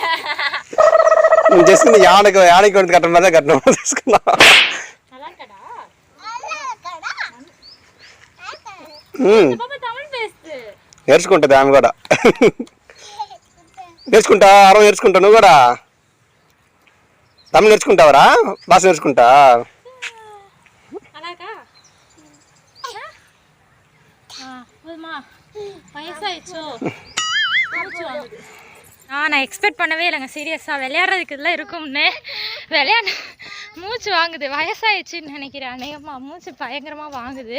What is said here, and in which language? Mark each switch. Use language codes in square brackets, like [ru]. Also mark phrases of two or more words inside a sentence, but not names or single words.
[ta] ஜஸ்ட் இந்த யானைக்கு வந்து கட்டுற மாதிரி தான் கட்டணும். [te] నేర్చుకుంటుంది ఆమె కూడా. నేర్చుకుంటా అరవ నేర్చుకుంటా. నువ్వు కూడా తమిళ నేర్చుకుంటావరా? భాష నేర్చుకుంటా. [ta] நான் எக்ஸ்பெக்ட் பண்ணவே இல்லைங்க சீரியஸாக. விளையாடுறதுக்கு இதெல்லாம் இருக்கும்னு மூச்சு வாங்குது. வயசாகிடுச்சின்னு நினைக்கிறேன். அநேகமாக மூச்சு பயங்கரமாக வாங்குது.